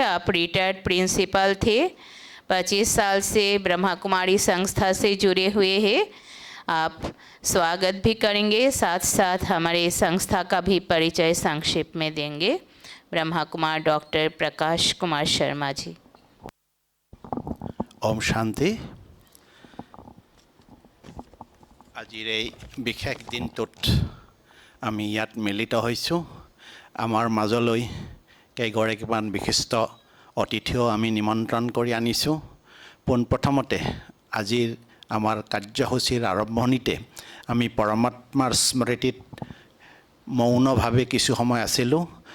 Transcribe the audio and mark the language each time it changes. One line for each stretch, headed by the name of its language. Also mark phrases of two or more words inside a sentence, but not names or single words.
Hindi: आप रिटायर्ड प्रिंसिपल थे, 25 साल से ब्रह्मा कुमारी संस्था से जुड़े हुए हैं। आप स्वागत भी करेंगे, साथ साथ हमारे संस्था का भी परिचय संक्षेप में देंगे। ब्रह्मा कुमार डॉक्टर प्रकाश कुमार शर्मा जी। ओम शांति।
Assamese: আজিৰ এই বিশেষ দিনটোত আমি ইয়াত মিলিত হৈছোঁ। আমাৰ মাজলৈ কেইগৰাকীমান বিশিষ্ট অতিথিও আমি নিমন্ত্ৰণ কৰি আনিছোঁ। পোনপ্ৰথমতে আজিৰ আমাৰ কাৰ্যসূচীৰ আৰম্ভণিতে আমি পৰমাত্মাৰ স্মৃতিত মৌনভাৱে কিছু সময় আছিলোঁ।